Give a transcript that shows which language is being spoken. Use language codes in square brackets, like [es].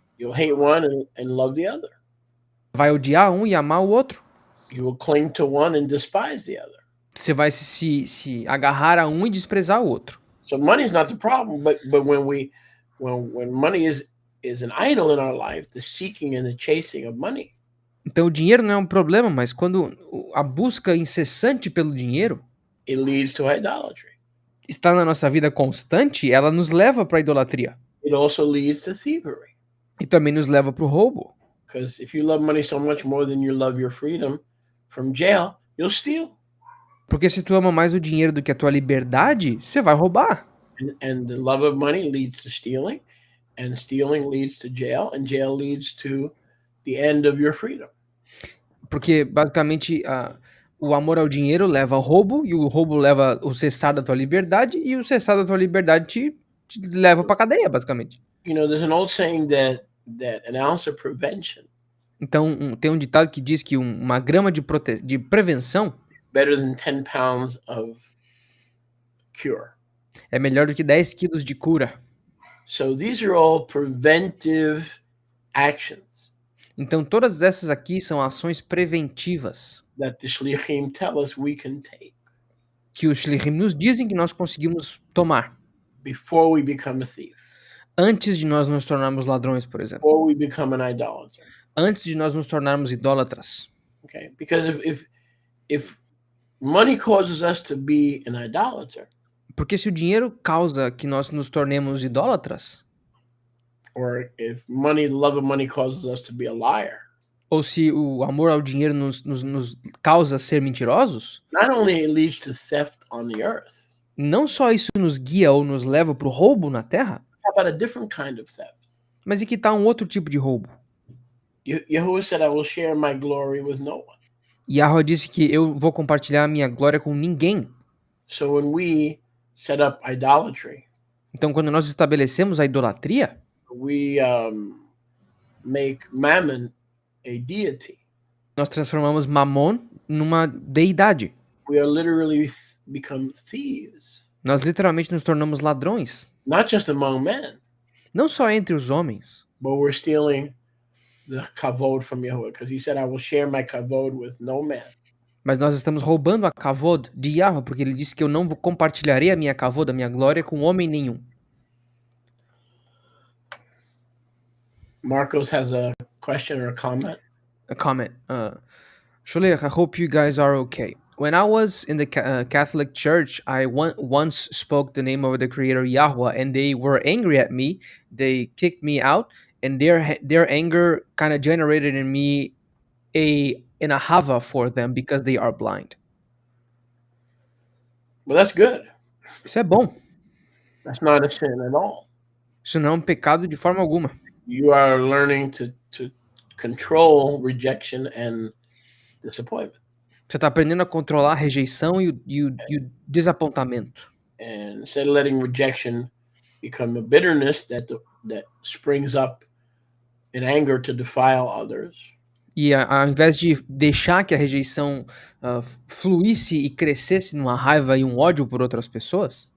[en] You'll hate one and love the other. [pt] Vai odiar um e amar o outro. [en] You will cling to one and despise the other. [pt] Você vai se agarrar a um e desprezar o outro. [en] So money is not the problem, but when money is an idol in our life, the seeking and the chasing of money, [pt] Então o dinheiro não é um problema, mas quando a busca incessante pelo dinheiro [en] it leads to idolatry. [pt] está na nossa vida constante, ela nos leva para a idolatria. [en] It also leads to thievery. [pt] E também nos leva para o roubo. [en] Because if you love money so much more than you love your freedom from jail, you'll steal. [pt] Porque se tu ama mais o dinheiro do que a tua liberdade, você vai roubar. [en] And the love of money leads to stealing, and stealing leads to jail, and jail leads to the end of your freedom. [pt] Porque basicamente o amor ao dinheiro leva ao roubo, e o roubo leva o cessar da tua liberdade, e o cessar da tua liberdade te leva pra cadeia, basicamente. [en] There's an old saying that that an ounce of prevention [pt] Então, tem um ditado que diz que uma grama de prevenção [en] is better than 10 pounds of cure. [pt] é melhor do que 10 quilos de cura. [en] So these are all preventive actions [pt] Então, todas essas aqui são ações preventivas [en] that the shlichim tell us we can take [pt] que os shlichim nos dizem que nós conseguimos tomar [en] before we become a thief, [pt] antes de nós nos tornarmos ladrões, por exemplo. [en] before we become an idolater. [pt] Antes de nós nos tornarmos idólatras. [en] Okay, because if money causes us to be an idolater, [pt] Porque se o dinheiro causa que nós nos tornemos idólatras, [en] or if money, the love of money causes us to be a liar, [pt] ou se o amor ao dinheiro nos causa ser mentirosos, [en] not only it leads to theft on the earth, [pt] não só isso nos guia ou nos leva para o roubo na terra, [en] how about a different kind of theft? [pt] mas e que tal um outro tipo de roubo? [en] Yahuwah said, I will share my glory with no one. [pt] Yahweh disse que eu vou compartilhar a minha glória com ninguém. [en] So when we set up idolatry, [pt] Então, quando nós estabelecemos a idolatria, [en] we make Mammon a deity. [pt] nós transformamos Mamon numa deidade. [en] We are literally become thieves, [pt] Nós literalmente nos tornamos ladrões. [en] not just among men, [pt] Não só entre os homens, [en] but we're stealing the kavod from Yahuwah, because he said, I will share my kavod with no man. [pt] mas nós estamos roubando a kavod de Yahweh, porque ele disse que eu não compartilharei a minha kavod, a minha glória, com homem nenhum. [en] Marcos has a question or a comment. A comment. Sholech, I hope you guys are okay. When I was in the Catholic Church, I once spoke the name of the Creator Yahweh, and they were angry at me. They kicked me out, and their anger kind of generated in me an ahava for them because they are blind. Well, that's good. [pt] Isso é bom. [en] That's not a sin at all. [pt] Isso não é um pecado de forma alguma. [en] You are learning to control rejection and disappointment. [pt] Você está aprendendo a controlar a rejeição e o desapontamento. [en] And instead of letting rejection become a bitterness that springs up in anger to defile others, [pt] E ao invés de deixar que a rejeição fluísse e crescesse numa raiva e um ódio por outras pessoas,